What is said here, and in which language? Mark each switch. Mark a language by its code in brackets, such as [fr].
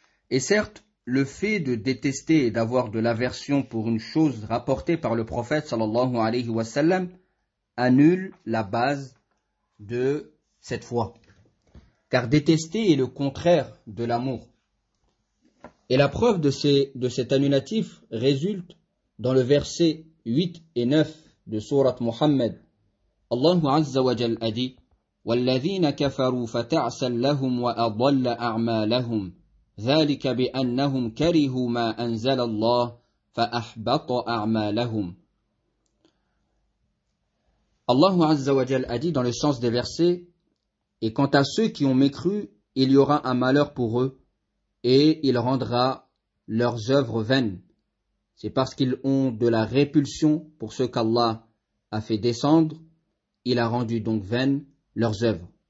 [fr] Et certes, le fait de détester et d'avoir de l'aversion pour une chose rapportée par le prophète sallallahu alayhi wa sallam annule la base de cette foi. Car détester est le contraire de l'amour. Et la preuve de cet annulatif résulte dans le verset 8 et 9 de sourate Muhammad. Allah azza wa jal a dit: [ar] والذين كفروا فتعس لهم وأضل أعمالهم ذلك بأنهم كرهوا ما أنزل الله فأحبط أعمالهم. [fr] Allah عز وجل a dit dans le sens des versets: et quant à ceux qui ont mécru, il y aura un malheur pour eux et il rendra leurs œuvres vaines. C'est parce qu'ils ont de la répulsion pour ce qu'Allah a fait descendre, il a rendu donc vaines leurs œuvres.